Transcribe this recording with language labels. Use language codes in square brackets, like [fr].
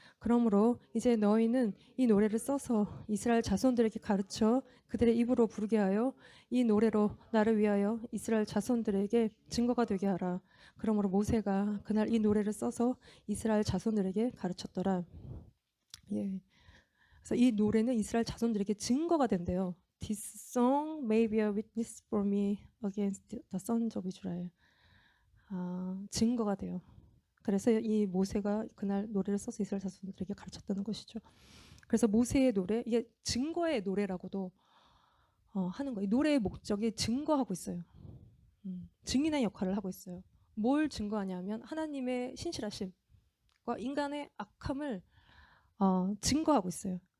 [ko] 그러므로 이제 너희는 이 노래를 써서 이스라엘 자손들에게 가르쳐 그들의 입으로 부르게 하여 이 노래로 나를 위하여 이스라엘 자손들에게 증거가 되게 하라. 그러므로 모세가 그날 이 노래를 써서 이스라엘 자손들에게 가르쳤더라. 예. 그래서 이 노래는 이스라엘 자손들에게 증거가 된대요. [en] This song may be a witness for me against the sons of Israel. [ko] 증거가 돼요. 그래서 이 모세가 그날 노래를 써서 이스라엘 자손들에게 가르쳤다는 것이죠. 그래서 모세의 노래, 이게 증거의 노래라고도 하는 거예요. 노래의 목적이 증거하고 있어요. 증인의 역할을 하고 있어요. 뭘 증거하냐면 하나님의 신실하심과 인간의 악함을 증거하고 있어요.